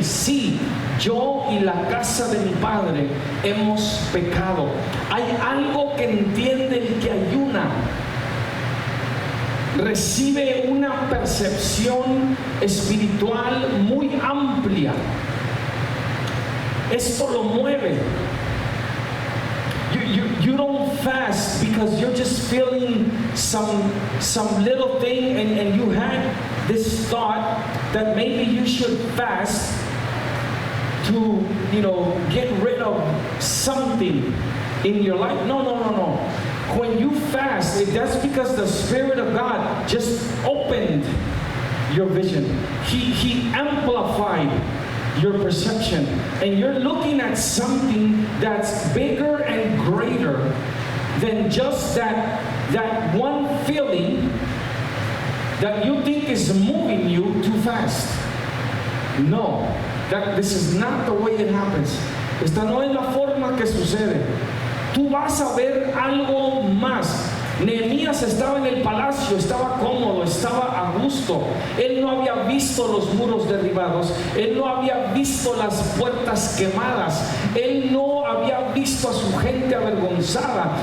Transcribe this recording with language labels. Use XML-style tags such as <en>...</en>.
<es>Sí, yo y la casa de mi padre hemos pecado. Hay algo que entiende el que ayuna. Recibe una percepción espiritual muy amplia. Esto lo mueve.</es> <en>You don't fast because you're just feeling some little thing and you had this thought that maybe you should fast to, get rid of something in your life. No. When you fast, that's because the Spirit of God just opened your vision. He amplified your perception, and you're looking at something that's bigger and greater than just that one feeling that you think is moving you too fast. No, this is not the way it happens.</en> <es>Esta no es la forma que sucede. Tú vas a ver algo más. Nehemías estaba en el palacio, estaba cómodo, estaba a gusto. Él no había visto los muros derribados, él no había visto las puertas quemadas, él no había visto a su gente avergonzada.</es>